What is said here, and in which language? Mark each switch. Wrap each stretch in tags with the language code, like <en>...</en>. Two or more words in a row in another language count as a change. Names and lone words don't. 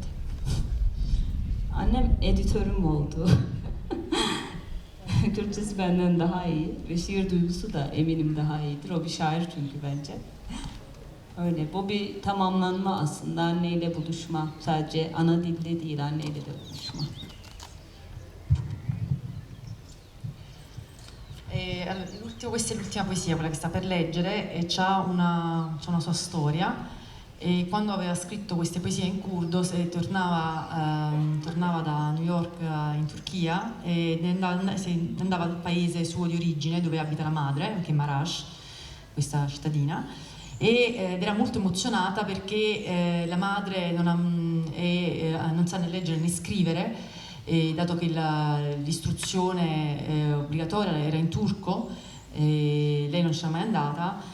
<tr>Annem editörüm oldu. Türkçesi benden daha iyi ve şiir duygusu da eminim daha iyidir. O bir şair çünkü bence. Öyle, bu bir tamamlanma aslında, anneyle buluşma. Sadece ana dilde değil, anneyle de buluşma.</tr> <it>Questa è l'ultima poesia, quella che sta per leggere, e c'ha una sua storia. E quando aveva scritto queste poesie in curdo tornava da New York in Turchia e andava al paese suo di origine dove abita la madre, anche Maraş, questa cittadina, ed era molto emozionata perché la madre non sa né leggere né scrivere, dato che l'istruzione obbligatoria era in turco, lei non c'era mai andata.</it>